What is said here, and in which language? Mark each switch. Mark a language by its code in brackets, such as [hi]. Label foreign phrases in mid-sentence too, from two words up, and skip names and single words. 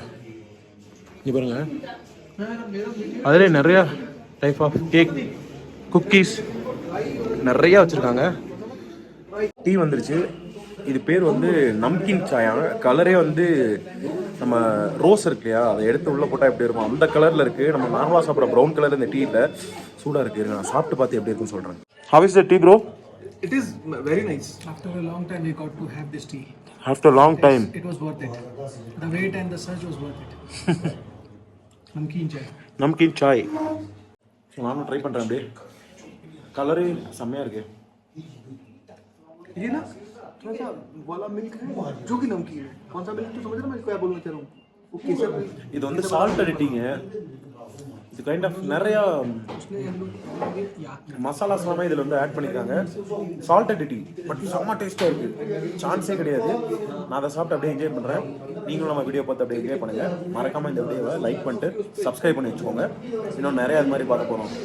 [ta] இங்கே பாருங்க, அதிலே நிறையா [en] type of cake, cookies [ta] நிறையா வச்சுருக்காங்க. டீ வந்துருச்சு. இது பேர் வந்து நம்கின் சாயாங்க. கலரே வந்து நம்ம ரோஸ் இருக்கு இல்லையா, அதை எடுத்து உள்ளே போட்டால் எப்படி இருக்கும் அந்த கலரில் இருக்குது. நம்ம நார்மலாக சாப்பிட்ற [en] brown colour [ta] இந்த டீ இல்லை, சூடாக இருக்குது. நான் சாப்பிட்டு பார்த்து எப்படி இருக்குன்னு சொல்கிறேன். [en] How is the tea, bro? It is very nice. After a long time, we got to have this tea. After a long time. It was worth it. The wait and the search was worth it. [hi] नमकीन चाय. नमकीन चाय. [ta] ஸோ நானும் ட்ரை பண்ணுறேன். அப்படியே கலரு செம்மையாக இருக்குது. [hi] ये ना थोड़ा सा वाला मिल्क है जो कि नमकीन है. कौन सा मिल्क तो समझ रहे मैं क्या बोलना चाह रहा हूँ. वो केसर मिल्क. [ta] இது வந்து சால்ட் டீங்க. இது [en] kind of [ta] நிறையா மசாலாஸ் எல்லாமே இதில் வந்து ஆட் பண்ணியிருக்காங்க. [en] salted tea but [ta] செம்ம டேஸ்ட்டாக இருக்குது, சான்ஸே கிடையாது. நான் அதை சாப்பிட்டு அப்படியே என்ஜாய் பண்ணுறேன். நீங்களும் நம்ம வீடியோ பார்த்து அப்படியே என்ஜாய் பண்ணுங்கள். மறக்காமல் இந்த வீடியோவை லைக் பண்ணிட்டு சப்ஸ்கிரைப் பண்ணி வச்சுக்கோங்க. இன்னும் நிறையா அது மாதிரி பார்க்க போகிறோம்.